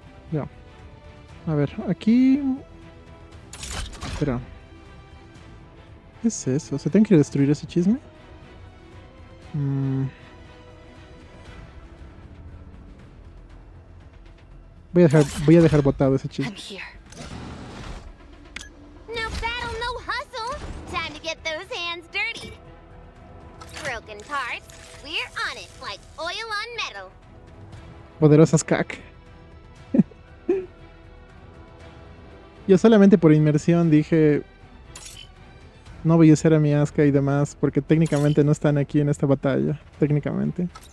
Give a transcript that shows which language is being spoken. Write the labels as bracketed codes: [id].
[es] Ya. A ver, aquí... Espera. ¿Qué es eso? ¿Se tiene que destruir ese chisme? Voy a dejar botado ese chisme. [en] No battle, no hustle. Time to get those hands dirty. Broken parts, we're on it like oil on metal. [es] Poderosas cac. Yo solamente por inmersión dije... No voy a usar a mi Asuka y demás, porque técnicamente no están aquí en esta batalla. Técnicamente.